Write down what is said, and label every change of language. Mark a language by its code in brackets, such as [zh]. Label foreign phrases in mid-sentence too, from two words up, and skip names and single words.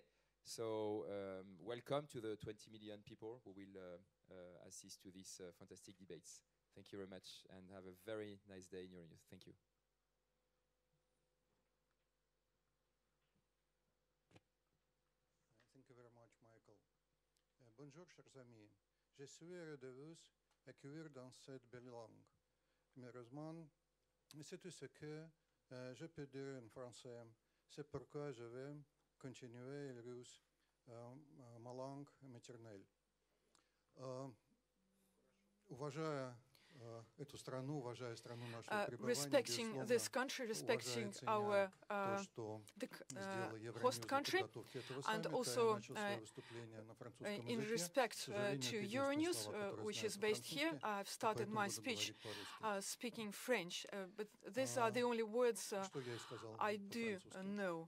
[en] So welcome to the 20 million people who will assist to these fantastic debates. Thank you very much, and have a very nice day in Euronews. Thank you. [fr] Bonjour, chers amis. Je suis heureux de vous accueillir dans cette belle langue. Malheureusement, c'est tout ce que je peux dire en français. C'est pourquoi je vais continuer le russe, ma langue maternelle. [ru] Уважая эту страну, уважая страну нашего пребывания, [en] respecting this country, respecting our host country, and also in respect to Euronews, which is based here, I've started my speech speaking French, but these are the only words I do know.